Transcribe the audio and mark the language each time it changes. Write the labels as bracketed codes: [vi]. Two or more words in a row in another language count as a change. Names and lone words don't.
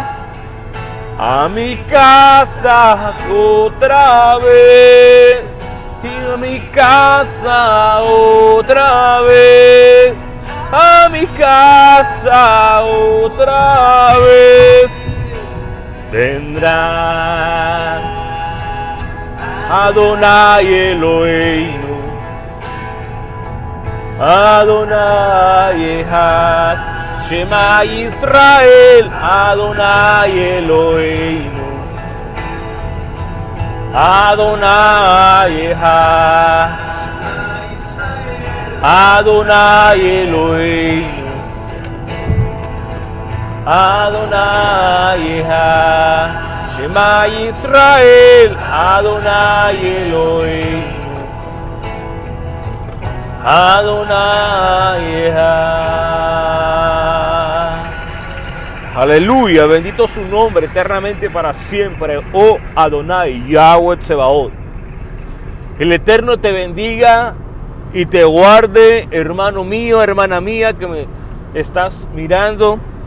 [es] A mi casa otra vez, y a mi casa otra vez, a mi casa otra vez vendrán. [he] אדני אלהינו אדני אחד שמע ישראל אדני אלהינו, אדני אחד אדני אלהינו אדני אחד שמע ישראל אדני אלהינו אדני. [es] Aleluya, bendito su nombre eternamente para siempre, oh Adonai, [he] יהוה צבאות. [es] El Eterno te bendiga y te guarde, hermano mío, hermana mía, que me estás mirando.